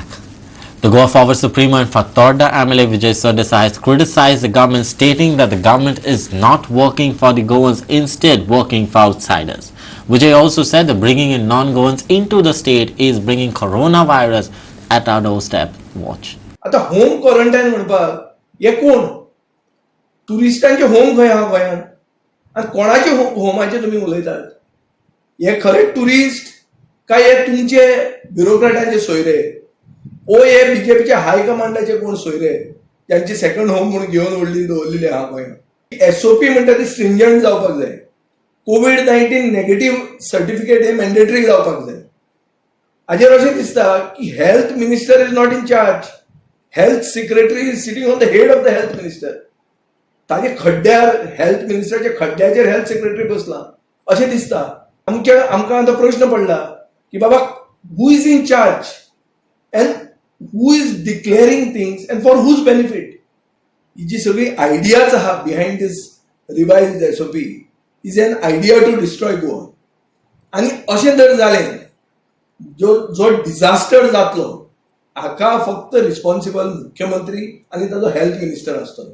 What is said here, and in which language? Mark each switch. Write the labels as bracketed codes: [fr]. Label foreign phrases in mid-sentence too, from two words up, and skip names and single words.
[en] The Goa Forward Supremo and Fatorda MLA Vijay Sardesai has criticized the government, stating that the government is not working for the Goans, instead working for outsiders. Vijay also said that bringing in non-Goans into the state is bringing coronavirus at our doorstep. Watch. [kok] आता होम क्वारंटाईन म्हणपाक हे कोण? टुरिस्टांचे होम खंय हा गोंयांत? आनी कोणाचे होमाचे तुमी उलयतात? हे खरे टुरिस्ट काय हे तुमचे ब्युरोक्रेटांचे सोयरे? ओ हे बीजेपीचे हायकमांडाचे कोण सोयरे? त्यांची [en] second home [kok] म्हणून घेवन व्हडली दवरलेली आहा गोंयांत. एसओपी म्हणटा ती स्ट्रिंजंट जावपाक जाय. [en] COVID-19 negative certificate [kok] हे मॅन्डेटरी जावपाक जाय. हाजेर अशें दिसता की [en] health minister is not in charge. health secretary is sitting on the head of the health minister. [kok] ताजे खड्ड्यार हेल्थ मिनिस्टरच्या खड्ड्याचेर [en] health secretary [kok] बसला अशें दिसता. आमकां आतां प्रश्न पडला की बाबा [en] who is in charge and who is declaring things and for whose benefit. [kok] ही जी सगळी आयडियाज आहा [en] behind this revised SOP is an idea to destroy Goa. [kok] आनी अशें जर जालें जो डिझास्टर जातलो हाका फक्त रिस्पॉन्सिबल मुख्यमंत्री आनी ताजो हेल्थ मिनिस्टर आसतलो.